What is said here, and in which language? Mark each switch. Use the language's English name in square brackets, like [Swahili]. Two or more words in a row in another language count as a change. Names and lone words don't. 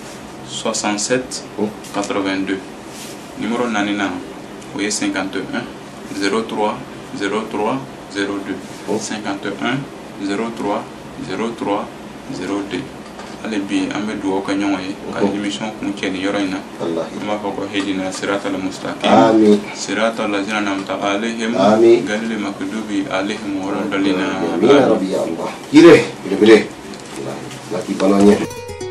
[Bambara] 67 82 numéro naaninan o ye 51 03 03 02 51 03 03 02 hali bi an bɛ dugawu kɛ ɲɔgɔn ye ka émission kun cɛ nin yɔrɔ in na an b'a fɔ ko [Arabic] اهدنا الصراط المستقيم صراط الذين أنعمت عليهم غير المغضوب عليهم ولا الضالين آمين يا ربي [Bambara] allah ire